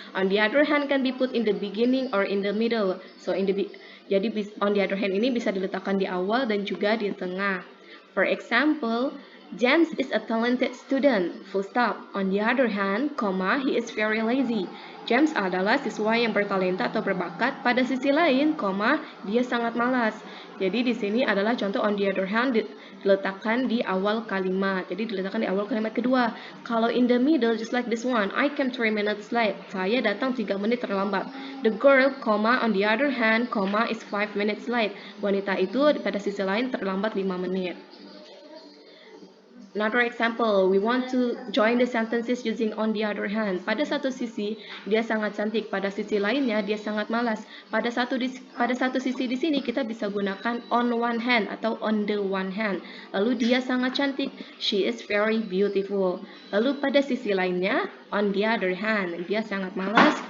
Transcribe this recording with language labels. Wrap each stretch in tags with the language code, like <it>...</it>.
<en>On the other hand can be put in the beginning or in the middle. So</en> <id>jadi on the other hand ini bisa diletakkan di awal dan juga di tengah.</id> <en>For example, James is a talented student, full stop. On the other hand, comma, he is very lazy.</en> <id>James adalah siswa yang bertalenta atau berbakat. Pada sisi lain, comma, dia sangat malas. Jadi di sini adalah contoh on the other hand diletakkan di awal kalimat. Jadi diletakkan di awal kalimat kedua.</id> <en>Kalau in the middle, just like this one, I came 3 minutes late.</en> <id>Saya datang 3 menit terlambat.</id> <en>The girl, comma, on the other hand, comma, is 5 minutes late.</en> <id>Wanita itu pada sisi lain terlambat 5 menit.</id> <en>Another example, we want to join the sentences using on the other hand.</en> <id>Pada satu sisi, dia sangat cantik. Pada sisi lainnya, dia sangat malas. Pada satu sisi di sini, kita bisa gunakan on one hand atau on the one hand. Lalu dia sangat cantik.</id> <en>She is very beautiful.</en> <id>Lalu pada sisi lainnya, on the other hand, dia sangat malas.</id>